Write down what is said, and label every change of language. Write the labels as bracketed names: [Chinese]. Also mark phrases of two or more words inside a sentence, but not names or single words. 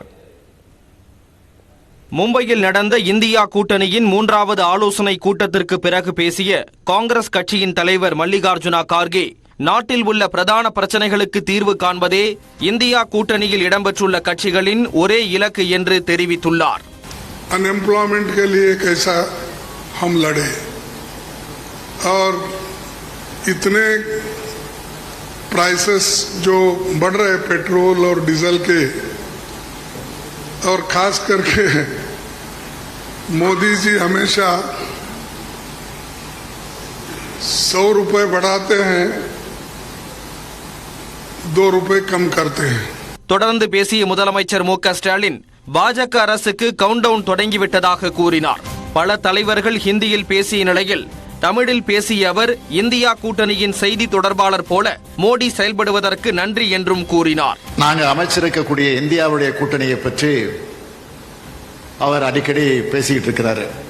[Tamil] மும்பையில் நடந்த இந்தியா கூட்டணியின் 3வது ஆலோசனை கூட்டத்திற்கு பிறகு பேசிய காங்கிரஸ் கட்சியின் தலைவர் மல்லிகார்ஜுனா கார்கே, நாட்டில் உள்ள பிரதான பிரச்சனைகளுக்கு தீர்வு காண்பதே இந்தியா கூட்டணியில் இடம்பெற்றுள்ள கட்சிகளின் ஒரே இலக்கு என்று தெரிவித்துள்ளார். [Hindi] अनएम्प्लॉयमेंट के लिए कैसा हम लड़े और इतने प्राइसेस जो बढ़ रहे पेट्रोल और डीजल के और खास करके मोदी जी हमेशा 100 रुपए बढ़ाते हैं, 2 रुपए कम करते हैं. [Tamil] தொடர்ந்து பேசிய முதலமைச்சர் மு.க.ஸ்டாலின் பாஜக அரசுக்கு கவுண்டவுன் தொடங்கிவிட்டதாக கூறினார். பல தலைவர்கள் ஹிந்தியில் பேசிய நிலையில் தமிழில் பேசிய அவர் இந்தியா கூட்டணியின் செய்தி தொடர்பாளர் போல மோடி செயல்படுவதற்கு நன்றி என்றும் கூறினார். நாங்கள் அமைச்சிருக்கக்கூடிய இந்தியாவுடைய கூட்டணியை பற்றி அவர் அடிக்கடி பேசிக்கிட்டு இருக்கிறாரு.